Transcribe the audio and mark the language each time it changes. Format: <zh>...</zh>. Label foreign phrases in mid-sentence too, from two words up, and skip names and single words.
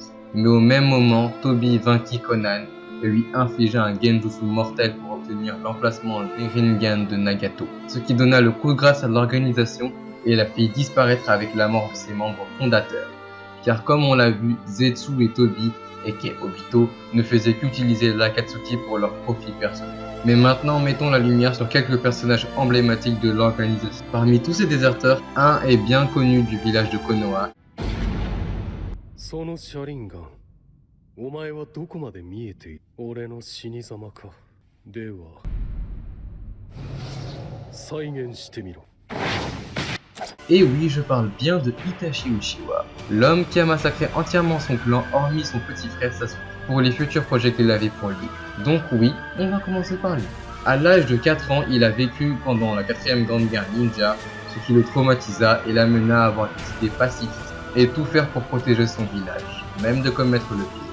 <fr>Mais au même moment, Tobi vainquit Conan et lui infligea un genjutsu mortel pour obtenir l'emplacement des Rinnegan de Nagato, ce qui donna le coup de grâce à l'organisation et la fit disparaître avec la mort de ses membres fondateurs. Car comme on l'a vu, Zetsu et Tobi et Obito, ne faisaient qu'utiliser l'Akatsuki pour leur profit personnel. Mais maintenant, mettons la lumière sur quelques personnages emblématiques de l'organisation. Parmi tous ces déserteurs, un est bien connu du village de Konoha.</fr> <ja>その車輪ガン、お前はどこまで見えている？俺の死に様か。では、再現してみろ。</ja> <fr>Et oui, je parle bien de Itachi Uchiwa, l'homme qui a massacré entièrement son clan hormis son petit frère Sasuke, pour les futurs projets qu'il avait pour lui. Donc oui, on va commencer par lui. À l'âge de 4 ans, il a vécu pendant la 4ème grande guerre ninja, ce qui le traumatisa et l'amena à avoir des idées pacifistes et tout faire pour protéger son village, même de commettre le pire.</fr>